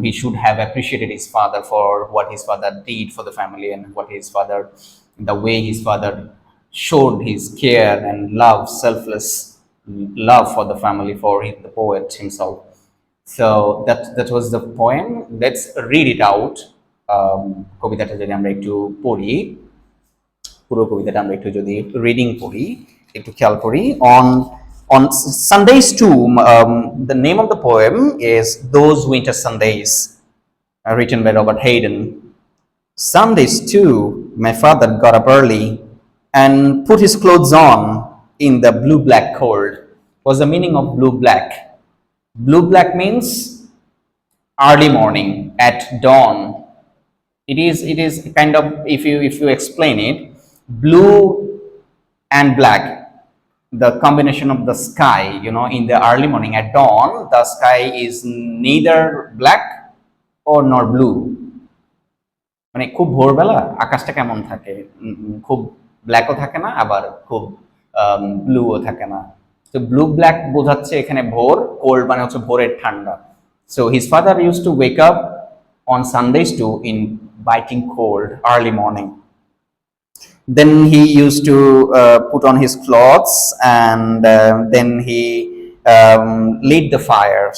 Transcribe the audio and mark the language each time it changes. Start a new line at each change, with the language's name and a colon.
English: He should have appreciated his father for what his father did for the family, and what his father, the way his father showed his care and love, selfless love for the family, for the poet himself. So that was the poem. Let's read it out.
Bangla: কবিতাটা যদি আমরা একটু পড়ি, পুরো কবিতাটা আমরা একটু যদি রিডিং পড়ি, একটু খেয়াল করি।
English: On Sundays too, the name of the poem is Those Winter Sundays, written by Robert Hayden. Sundays too, my father got up early and put his clothes on in the blue-black cold. What's the meaning of blue-black? Blue-black means early morning, at dawn. It is kind of, if you explain it, blue and black, the combination of the sky, in the early morning at dawn, the sky is neither black or nor blue.
Bangla: মানে খুব ভোরবেলা আকাশটা কেমন থাকে, খুব ব্ল্যাকও থাকে না, আবার খুব ব্লুও থাকে না। তো ব্লু ব্ল্যাক বোঝাচ্ছে এখানে ভোর, কোল্ড মানে হচ্ছে ভোরের ঠান্ডা।
English: So his father used to wake up on Sundays too in biting cold early morning. Then he used to put on his clothes, and then he lit the fire.